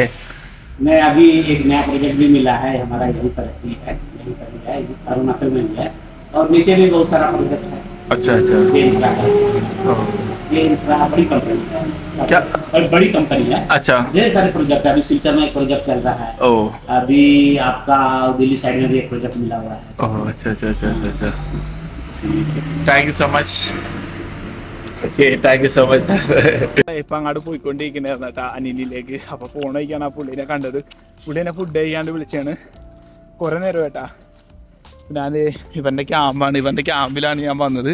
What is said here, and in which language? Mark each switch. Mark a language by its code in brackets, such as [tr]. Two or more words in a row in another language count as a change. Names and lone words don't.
[hi] मैं अभी एक नया प्रोजेक्ट भी मिला है हमारा, यहीं पर ही है, अरुणाचल में भी है। और नीचे भी बहुत सारा प्रोजेक्ट है। अच्छा अच्छा। ये इंफ्रा का, ओह, ये इंफ्रा बड़ी कंपनी है। क्या? बड़ी कंपनी है। अच्छा। ढेर सारे प्रोजेक्ट है। अभी सिलचर में एक प्रोजेक्ट चल रहा है। ओह अभी आपका दिल्ली साइड में भी एक प्रोजेक्ट मिला हुआ है। ओ अच्छा अच्छा अच्छा अच्छा अच्छा. [en] thank you so much. okay, thank you so much. [ml] ഇപ്പം അങ്ങോട്ട് പോയിക്കൊണ്ടിരിക്കുന്നതായിരുന്നു കേട്ടോ അനിലിലേക്ക്. അപ്പോൾ ഫോൺ കഴിക്കാണ് ആ പുള്ളീനെ കണ്ടത്. പുള്ളീനെ ഫുഡ് കഴിക്കാണ്ട് വിളിച്ചാണ്. കുറേ നേരം കേട്ടാ. ഞാൻ ഇവൻ്റെ ക്യാമ്പാണ്, ഇവൻ്റെ ക്യാമ്പിലാണ് ഞാൻ വന്നത്.